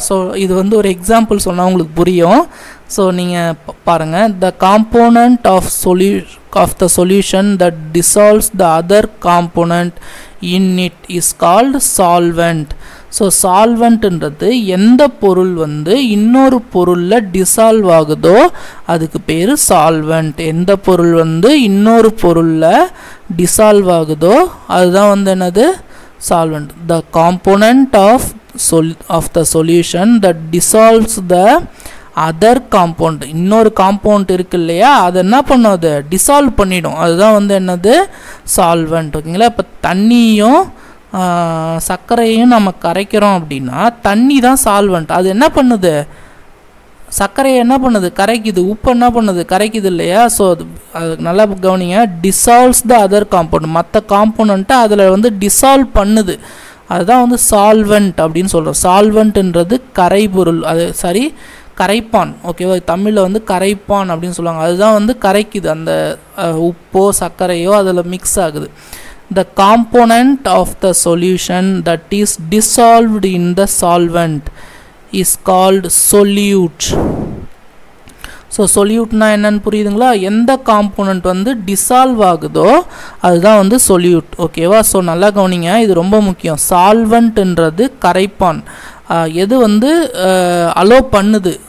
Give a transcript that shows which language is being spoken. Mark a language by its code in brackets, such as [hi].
[ta] So இது வந்து ஒரு எக்ஸாம்பிள் சொன்னால் உங்களுக்கு புரியும். ஸோ நீங்கள் பாருங்கள், [en] The component of the solution that dissolves the other component in it is called solvent. [ta] So சால்வெண்ட்ன்றது எந்த பொருள் வந்து இன்னொரு பொருளில் டிசால்வ் ஆகுதோ அதுக்கு பேர் சால்வெண்ட். எந்த பொருள் வந்து இன்னொரு பொருளில் டிசால்வ் ஆகுதோ அதுதான் வந்து என்னது solvent. [en] The component of the solution that dissolves the other compound. [ta] இன்னொரு காம்பவுண்ட் இருக்கு இல்லையா, அது என்ன பண்ணாது டிசால்வ் பண்ணிடும், அதுதான் வந்து என்னது சால்வெண்ட். ஓகேங்களா? இப்போ தண்ணியும் சர்க்கரையும் நம்ம கரைக்கிறோம் அப்படின்னா தண்ணி தான் சால்வெண்ட். அது என்ன பண்ணுது, சர்க்கரையை என்ன பண்ணுது கரைக்குது, உப்பு என்ன பண்ணுது கரைக்குது இல்லையா. ஸோ அது நல்லா கவனிங்க, [en] dissolves the other compound, [ta] மற்ற காம்பவுண்ட்டை அதில் வந்து டிசால்வ் பண்ணுது, அதுதான் வந்து சால்வெண்ட் அப்படின்னு சொல்கிறோம். சால்வெண்ட்ன்றது கரைபொருள், அது சரி கரைப்பான். ஓகேவா? தமிழில் வந்து கரைப்பான் அப்படின்னு சொல்லுவாங்க. அதுதான் வந்து கரைக்குது, அந்த உப்போ சர்க்கரையோ அதில் மிக்ஸ் ஆகுது. [en] The component of the solution that is dissolved in the solvent is called solute. [ta] So சொல்யூட்னா என்னன்னு புரியுதுங்களா? எந்த காம்போனண்ட் வந்து டிசால்வ் ஆகுதோ அதுதான் வந்து சொல்யூட். ஓகேவா? ஸோ நல்லா கவனிங்க, இது ரொம்ப முக்கியம். சால்வெண்ட்ன்றது கரைப்பான், எது வந்து அலோ பண்ணுது.